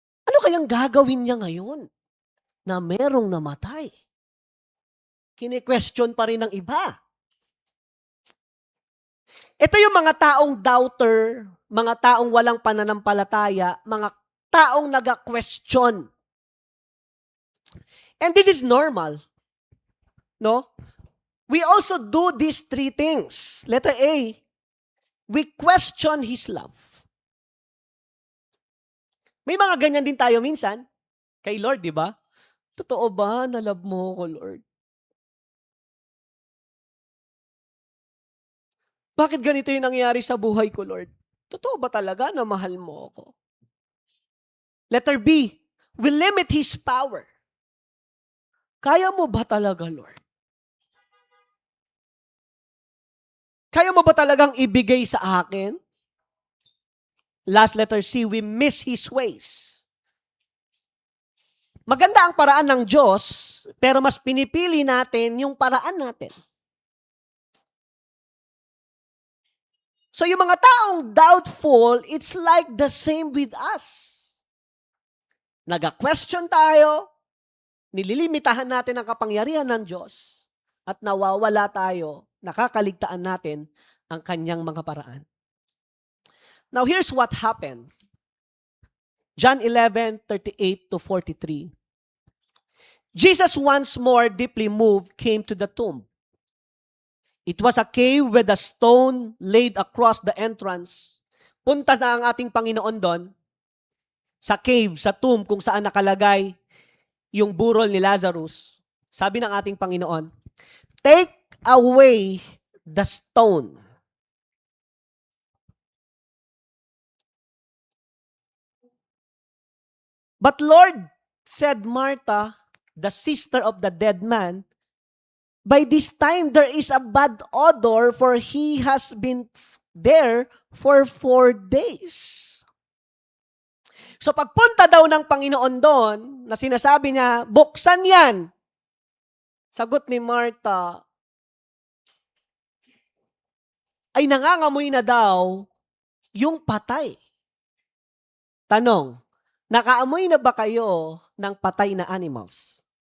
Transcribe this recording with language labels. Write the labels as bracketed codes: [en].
[tl] Ano kayang gagawin niya ngayon na merong namatay? Kine-question pa rin ng iba. Ito yung mga taong doubter, mga taong walang pananampalataya, mga taong naga-question. [en] And this is normal. No? We also do these three things. Letter A, we question His love. [tl] May mga ganyan din tayo minsan. Kay Lord, di ba? Totoo ba na love mo ko, Lord? Bakit ganito yung nangyayari sa buhay ko, Lord? Totoo ba talaga na mahal mo ako? [en] Letter B, we limit His power. [tl] Kaya mo ba talaga, Lord? Kaya mo ba talagang ibigay sa akin? [en] Last letter C, we miss His ways. [tl] Maganda ang paraan ng Diyos, pero mas pinipili natin yung paraan natin. [en] So [tl] yung mga taong [en] doubtful, it's like the same with us. [tl] Naga-question tayo, nililimitahan natin ang kapangyarihan ng Diyos, at nawawala tayo, nakakaligtaan natin ang kanyang mga paraan. [en] Now here's what happened. John 11:38-43. Jesus once more deeply moved came to the tomb. It was a cave with a stone laid across the entrance. [tl] Punta na ang ating Panginoon doon sa cave, sa tomb kung saan nakalagay yung burol ni Lazarus. Sabi ng ating Panginoon, [en] take away the stone. But Lord, said Martha, the sister of the dead man, by this time there is a bad odor, for he has been there for 4 days. [tl] So pagpunta daw ng Panginoon doon, na sinasabi niya, buksan yan. Sagot ni Martha, ay nangangamoy na daw yung patay. Tanong, nakaamoy na ba kayo ng patay na animals?